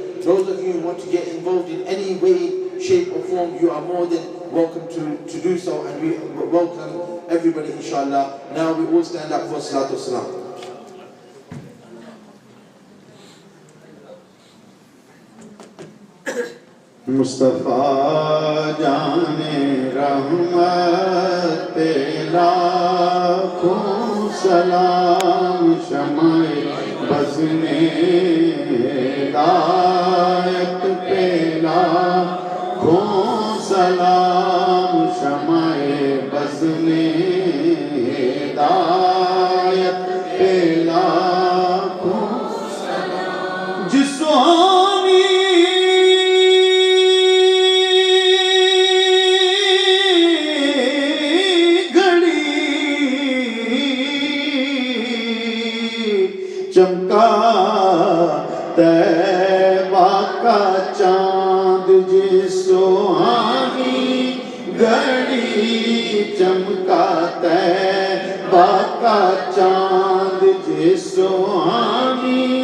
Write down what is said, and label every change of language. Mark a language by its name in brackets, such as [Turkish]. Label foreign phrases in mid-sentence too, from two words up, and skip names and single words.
[English] Those of you who want to get involved in any way, shape or form, you are more than welcome to do so, and we welcome everybody, inshallah. Now we all stand up for Salatul Salam. [Urdu] مصطفیٰ جانِ رحمت پہ لاکھوں سلام، شمعِ بزمِ ہدایت پہ لاکھوں سلام، شمعِ بزمِ ہدایت پہ لاکھوں سلام. Jis چمکا طیبہ کا چاند جس سہانی گھڑی، چمکا طیبہ کا چاند جس سہانی